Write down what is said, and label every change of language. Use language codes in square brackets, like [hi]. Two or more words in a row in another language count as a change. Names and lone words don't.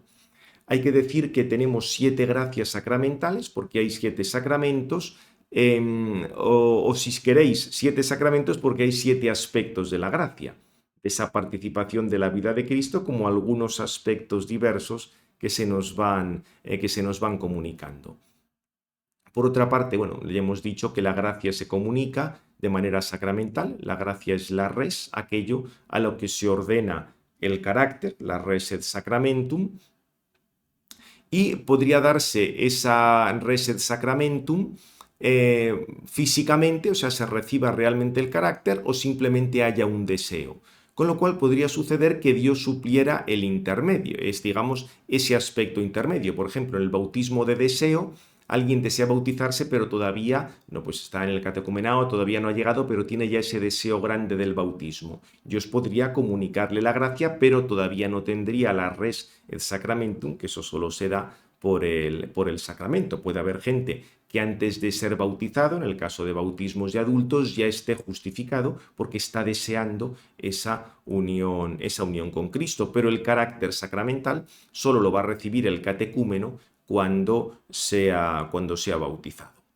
[es] Hay que decir que tenemos 7 gracias sacramentales porque hay 7 sacramentos, o si queréis 7 sacramentos porque hay 7 aspectos de la gracia, de esa participación de la vida de Cristo, como algunos aspectos diversos que se nos van comunicando. Por otra parte, bueno, ya hemos dicho que la gracia se comunica de manera sacramental. La gracia es la res, aquello a lo que se ordena el carácter, la [la] res et sacramentum, [es] y podría darse esa [la] res et sacramentum [es] físicamente, o sea, se reciba realmente el carácter o simplemente haya un deseo. Con lo cual podría suceder que Dios supliera el intermedio, es, digamos, ese aspecto intermedio. Por ejemplo, en el bautismo de deseo, alguien desea bautizarse, pero todavía no, pues está en el catecumenado, todavía no ha llegado, pero tiene ya ese deseo grande del bautismo. Dios podría comunicarle la gracia, pero todavía no tendría la [la] res et sacramentum, [es] que eso solo se da por el sacramento. Puede haber gente que antes de ser bautizado, en el caso de bautismos de adultos, ya esté justificado porque está deseando esa unión con Cristo, pero el carácter sacramental solo lo va a recibir el catecúmeno cuando sea bautizado.